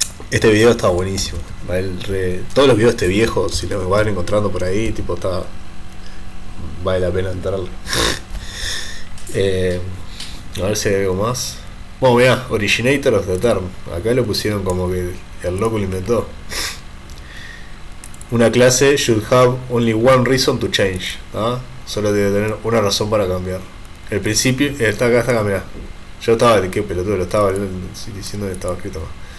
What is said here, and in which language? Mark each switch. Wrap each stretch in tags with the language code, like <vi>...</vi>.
<es>Este video está buenísimo. Todos los videos de este viejo, si los van encontrando por ahí, tipo, vale la pena entrarlo. A ver si hay algo más. Bueno, mirá,</es> <en>Originator of the Term.</en> <es>Acá lo pusieron como que el loco lo inventó. Una clase</es> <en>should have only one reason to change. ¿Ah?</en> <es>Solo debe tener una razón para cambiar. El principio, acá está cambiado. Yo estaba, qué pelotudo, lo estaba diciendo que estaba escrito más.</es>